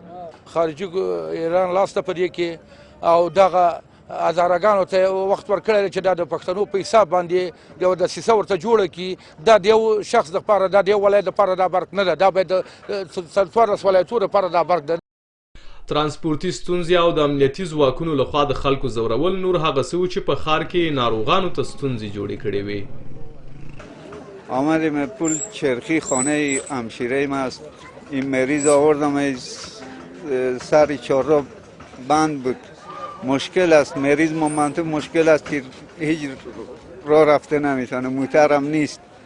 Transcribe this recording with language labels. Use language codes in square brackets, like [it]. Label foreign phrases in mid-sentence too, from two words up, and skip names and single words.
[ps] خارجي ایران لاسته په دې کې او دغه هزارهګانو ته وخت ورکړی دی چې دا د پښتنو په حساب باندې یو دسیسه ورته جوړه کړي. دا د یو شخص دپاره، دا د یو ولایت دپاره دا برق نه ده، دا باید د 14 ولایتونو دپاره دا برق ده. ترانسپورتي ستونزې او د امنیتي ځواکونو لخوا د خلکو ځورول نور هغه څه و چې په ښار کې ناروغانو ته ستونزې جوړې کړې وې. [fa] آمدیم پول چرخی خانه همشیره ما است. این مریض آوردم سر چهارراه بند بود. مشکل است، مریض مومنتو مشکل است که هیچ راه رفته نمیتونه، موترم نیست.